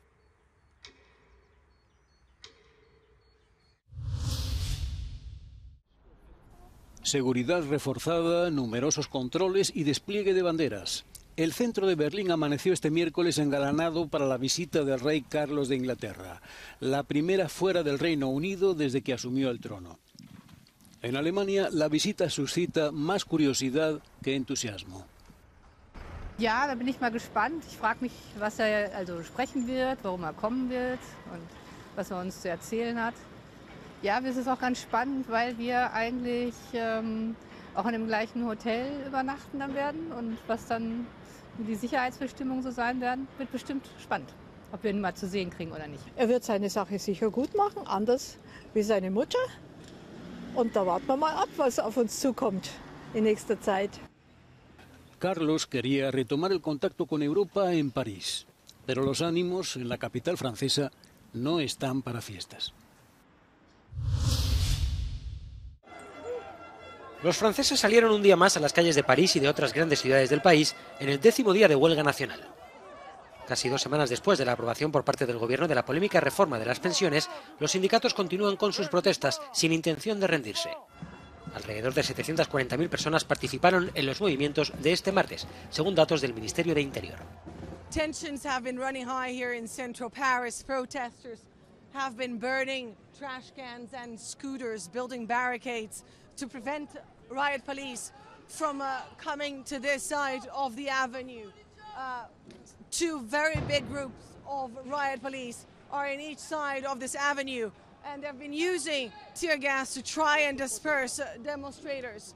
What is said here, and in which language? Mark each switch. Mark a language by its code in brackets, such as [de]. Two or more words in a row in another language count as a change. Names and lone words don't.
[es] Seguridad reforzada, numerosos controles y despliegue de banderas. El centro de Berlín amaneció este miércoles engalanado para la visita del rey Carlos de Inglaterra, la primera fuera del Reino Unido desde que asumió el trono. En Alemania, la visita suscita más curiosidad que entusiasmo. [de] Ja, da bin ich mal gespannt. Ich frage mich, was also sprechen wird, warum kommen wird und was uns zu erzählen hat. Ja, es ist auch ganz spannend, weil wir eigentlich auch in dem gleichen Hotel übernachten dann werden und was dann die Sicherheitsbestimmungen so sein werden, wird bestimmt spannend, ob wir ihn mal zu sehen kriegen oder nicht. Er wird seine Sache sicher gut machen, anders wie seine Mutter. Und da warten wir mal ab, was auf uns zukommt in nächster Zeit. [es] Carlos quería retomar el contacto con Europa en París, pero los ánimos en la capital francesa no están para fiestas. Los franceses salieron un día más a las calles de París y de otras grandes ciudades del país en el 10º día de huelga nacional. Casi 2 semanas después de la aprobación por parte del gobierno de la polémica reforma de las pensiones, los sindicatos continúan con sus protestas sin intención de rendirse. Alrededor de 740.000 personas participaron en los movimientos de este martes, según datos del Ministerio de Interior. [en] Tensions have been running high here in central Paris. Protesters have been burning trash cans and scooters, building barricades to prevent riot police from coming to this side of the avenue. Two very big groups of riot police are in each side of this avenue, and they've been using tear gas to try and disperse demonstrators.